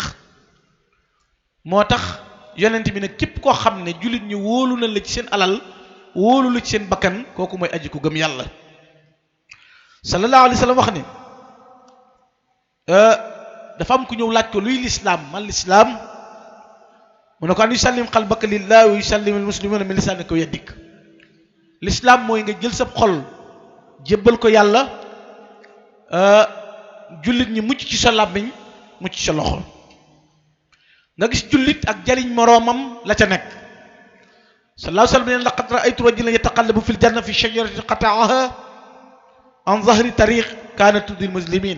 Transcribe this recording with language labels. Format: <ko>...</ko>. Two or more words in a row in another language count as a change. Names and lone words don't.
<wo>moo tax yonent bi nag képp koo xam ne jullit ñi wóolu na la ci seen alal, wóolu la ci seen bakkan, kooku mooy aji ku gëm yàlla.</wo> <ar>صلى الله عليه وسلم</ar> <wo>wax ne dafa am ku ñëw laaj ko luy lislaam, man lislaam mu ne ko</wo> <ar>أن يسلم قلبك لله ويسلم المسلمون من لسانك ويدك.</ar> <wo>lislaam mooy nga jël sa xol jébbal ko yàlla, jullit ñi mucc ci sa làmmiñ, mucc ci sa loxo. nga gis jullit ak jariñ moroomam la ca nekk.</wo> <ar>صلى الله عليه وسلم ne لقد رأيت رجلا يتقلب في الجنة في شجرة قطعها عن ظهر الطريق كانت تؤذي المسلمين.</ar>